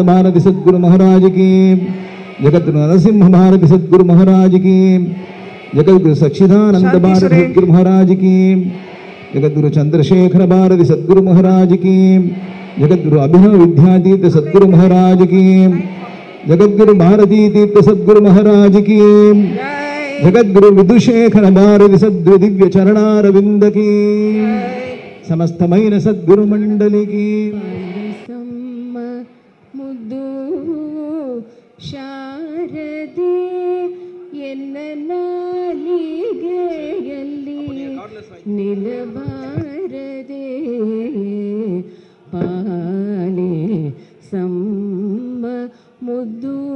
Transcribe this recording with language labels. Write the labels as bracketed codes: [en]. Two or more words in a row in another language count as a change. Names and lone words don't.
[hi] भारती सद्गुरु महाराज की, जगद्गुरु नरसिंह भारती सद्गुरु महाराज की, जगद्गुरु सच्चिदानंद भारती सद्गुरु महाराज की, जगद्गुरु चंद्रशेखर भारती सद्गुरु महाराज की, जगद्गुरु अभिनव विद्यातीर्थ सद्गुरु महाराज की, जगद्गुरु भारती तीर्थ सद्गुरु महाराज की, जगद्गुरु विदुशेखर भारती सद्गुरु दिव्य चरणारविंद की, समस्तमैन सद्गुरु मंडली की. [kn] ಮುದ್ದು ಶಾರದೆ ಎನ್ನ ನಾಲಿಗೆಯಲ್ಲಿ ನಿಲಬಾರದೆ ಪಾಲೆ ಸಮ್ಮ ಮುದ್ದು